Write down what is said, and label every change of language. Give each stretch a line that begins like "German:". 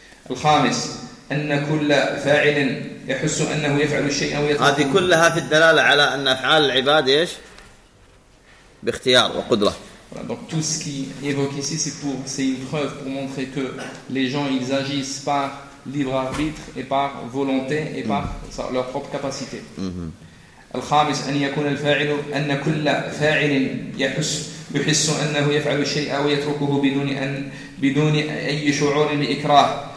Arabic: الخامس أن كل فاعل يحس أنه يفعل الشيء أو يتركه. هذه كلها في الدلالة على أن أفعال العباد إيش؟ باختيار وقدرة.
French: Donc tout ce qui évoque ici, c'est une preuve pour montrer que les gens ils agissent par libre arbitre et par volonté et par leur propre capacité.
Arabic: الخامس أن يكون الفاعل أن كل فاعل يحس أنه يفعل الشيء أو يتركه بدون أي شعور لإكراه.